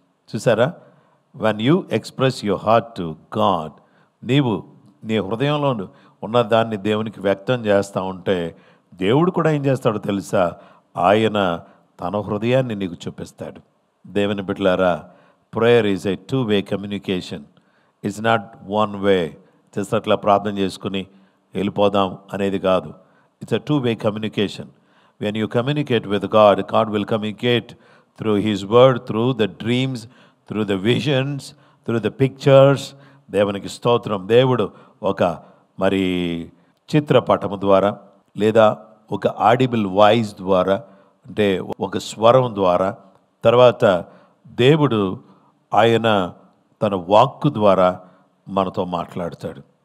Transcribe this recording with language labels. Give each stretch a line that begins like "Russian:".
Telugu: చూసారా,
English: when you express your heart to God,
Telugu: నీవు నీ హృదయంలో ఉన్న దాన్ని దేవునికి వ్యక్తం చేస్తూ ఉంటే దేవుడు కూడా ఏం చేస్తాడో తెలుసా, ఆయన తన హృదయాన్ని నీకు చూపిస్తాడు. దేవుని బిడ్డలారా,
English: Prayer is a 2-way communication. It's not 1 way.
Telugu: Just అట్లా ప్రార్థన చేసుకుని వెళ్ళిపోదాం అనేది కాదు.
English: It's a 2-way communication. When you communicate with God, God will communicate through His word, through the dreams, through the visions, through the pictures.
Telugu: దేవునికి స్తోత్రం. దేవుడు ఒక మరి చిత్రపటము ద్వారా లేదా ఒక ఆడిబుల్ వాయిస్ ద్వారా, అంటే ఒక స్వరం ద్వారా, తర్వాత దేవుడు ఆయన తన వాక్కు ద్వారా మనతో మాట్లాడతాడు.